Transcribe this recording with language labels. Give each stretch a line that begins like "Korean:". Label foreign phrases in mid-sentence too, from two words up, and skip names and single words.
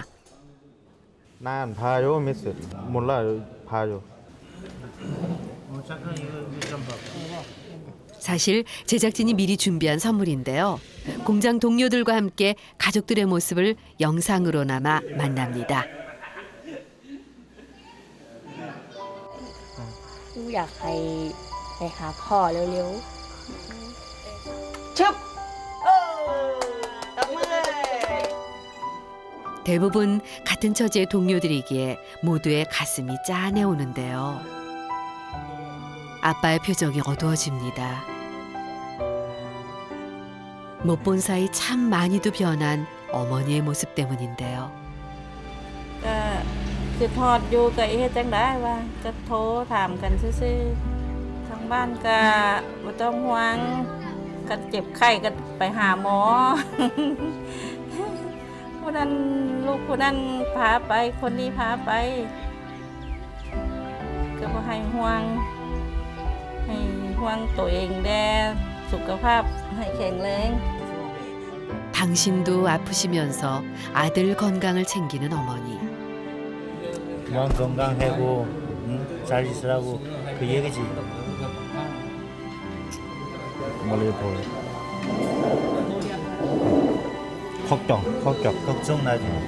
Korean: 난 봐요 메시지. 몰라요. 봐요. 사실 제작진이 미리 준비한 선물인데요. 공장 동료들과 함께 가족들의 모습을 영상으로나마 만납니다.
Thai: อยากไปหาพ่อเร็วๆชึบ
Korean: 대부분 같은 처지의 동료들이기에 모두의 가슴이 짠해오는데요. 아빠의 표정이 어두워집니다. 못 본 사이 참 많이도 변한 어머니의 모습 때문인데요.
Northeastern Thai: ก็คือทอดอยู่ก็เฮ็ดจังได้ว่าก็โทรถามกันซื่อๆทางบ้านก็บ่ต้องห่วงก็เจ็บไข้ก็ไปหาหมอ ผู้นั้นลูกผู้นั้นพาไปคนนี้พาไปก็บ่ให้ห่วงตัวเองแด่สุขภาพให้แข็งแรง
Korean: 당신도 아프시면서 아들 건강을 챙기는 어머니. 넌 건강하고 잘 있으라고 그 얘기지. 멀리 보여. 걱정 나지.